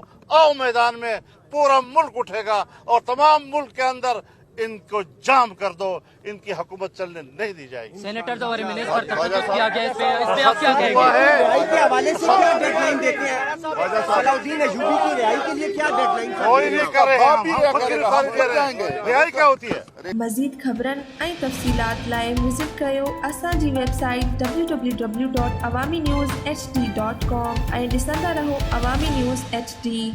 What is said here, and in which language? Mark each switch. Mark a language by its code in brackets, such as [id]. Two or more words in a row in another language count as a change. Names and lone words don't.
[ur] آؤ میدان میں، پورا ملک اٹھے گا اور تمام ملک کے اندر ان کو جام کر دو، ان کی حکومت چلنے نہیں دی جائے گی. سینیٹر اور MNAs پر تشدد کیا گیا، اس پہ آپ کیا کہیں گے؟ رہائی کے حوالے سے کیا ڈیڈ لائن دیتے ہیں؟ صلاح الدین ایوبی کی رہائی کے لیے کیا ڈیڈ لائن؟ کوئی نہیں کر رہے ہیں. رہائی کیا ہوتی ہے؟ [sd] مزید خبرن ऐं तफ़सीलात लाइ विज़िट कयो असांजी वेबसाइट www.awamiNewsHD.com ऐं ॾिसंदा रहो अवामी न्यूज़ HD.